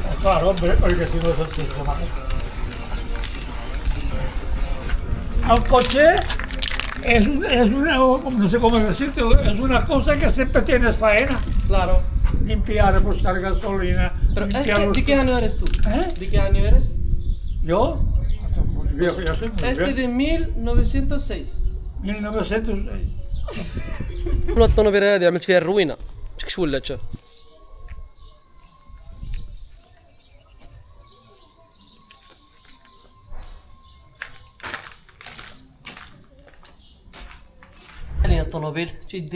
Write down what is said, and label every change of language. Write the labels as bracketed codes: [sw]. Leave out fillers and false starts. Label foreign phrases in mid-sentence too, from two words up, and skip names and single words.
[es] Claro, hombre, oye, si no es el tuyo, ¿vale? Un coche es una, no sé cómo decirte, es una cosa que siempre tienes faena. Claro. Limpiar, buscar gasolina. Pero limpiar los- ¿de qué año eres tú? ¿Eh? ¿De qué año eres? ¿Yo? Muy viejo, ya soy muy Este viejo. de 1906. 1906. [ar] الطوموبيله هذه عملت فيها الروينه. شكش ولات شوف. علينا الطوموبيل جدي.